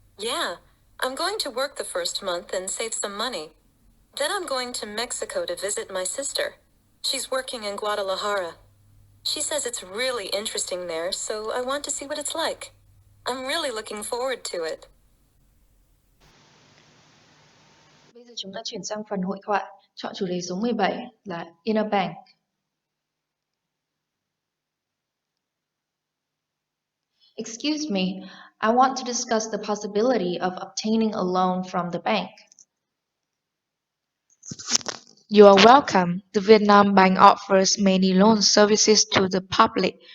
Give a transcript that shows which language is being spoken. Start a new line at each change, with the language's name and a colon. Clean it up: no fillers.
English: Yeah, I'm going to work the first month and save some money. Then I'm going to Mexico to visit my sister. She's working in Guadalajara. She says it's really interesting there, so I want to see what it's like. I'm really looking forward to it.
Vietnamese: Bây giờ chúng ta chuyển sang phần hội thoại. Chọn chủ đề số 17 là In a Bank.
English: Excuse me, I want to discuss the possibility of obtaining a loan from the bank. You are welcome. The Vietnam Bank offers many loan services to the public.